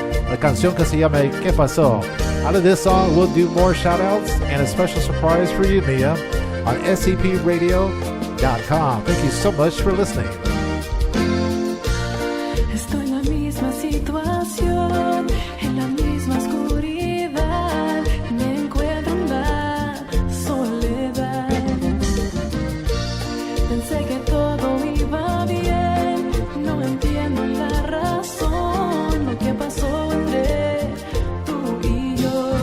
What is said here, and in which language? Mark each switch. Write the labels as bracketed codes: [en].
[es] La canción que se llama ¿Qué pasó? [en] Out of this song, we'll do more shout outs and a special surprise for you, Mia, on scpradio.com. Thank you so much for listening. [es] Estoy en la misma situación, en la misma oscuridad, me encuentro en la soledad. Pensé que todo iba bien, no entiendo la razón, lo que pasó entre tú y yo.